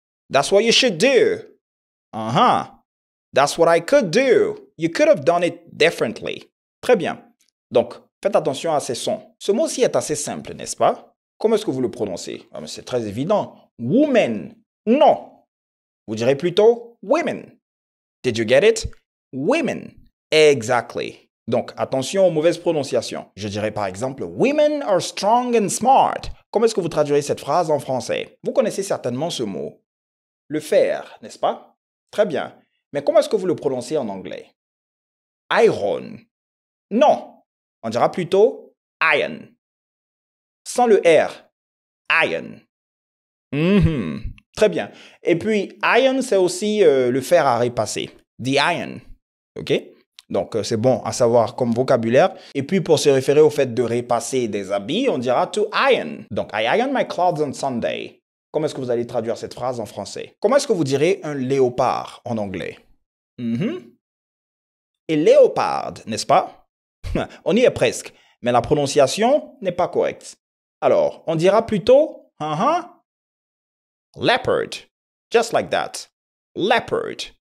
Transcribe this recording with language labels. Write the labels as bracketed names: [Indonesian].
[English] That's what you should do. That's what I could do. You could have done it differently. [French] Très bien. Donc, faites attention à ces sons. Ce mot-ci est assez simple, n'est-ce pas? Comment est-ce que vous le prononcez? Ah, mais c'est très évident. Woman. Non. Vous direz plutôt women. [English] Did you get it? Women. Exactly. [French] Donc, attention aux mauvaises prononciations. Je dirais par exemple, [English] women are strong and smart. [French] Comment est-ce que vous traduirez cette phrase en français? Vous connaissez certainement ce mot. Le faire, n'est-ce pas? Très bien. Mais comment est-ce que vous le prononcez en anglais? Iron. Non. On dira plutôt iron. Sans le R. Iron. Très bien. Et puis, iron, c'est aussi le fer à repasser. The iron. OK? Donc, c'est bon à savoir comme vocabulaire. Et puis, pour se référer au fait de repasser des habits, on dira to iron. [English] Donc, I iron my clothes on Sunday. [French] Comment est-ce que vous allez traduire cette phrase en français? Comment est-ce que vous direz un léopard en anglais? Et léopard, n'est-ce pas? On y est presque, mais la prononciation n'est pas correcte. Alors, on dira plutôt [English] leopard. Just like that. Leopard.